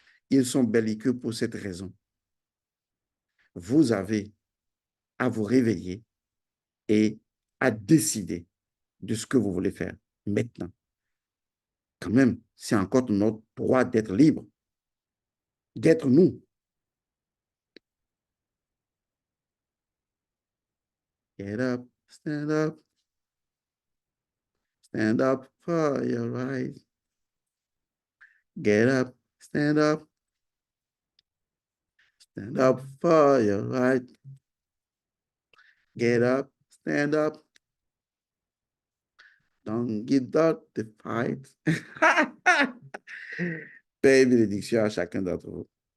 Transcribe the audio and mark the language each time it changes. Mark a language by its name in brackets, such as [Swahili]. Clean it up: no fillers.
[French] Ils sont belliqueux pour cette raison. Vous avez à vous réveiller et à décider de ce que vous voulez faire maintenant. Quand même, c'est encore notre droit d'être libre, d'être nous. [English] Get up, stand up for your right. Get up, stand up for your right. Get up, stand up. Don't give up the fight. [French] Paix et bénédiction à chacun d'entre vous.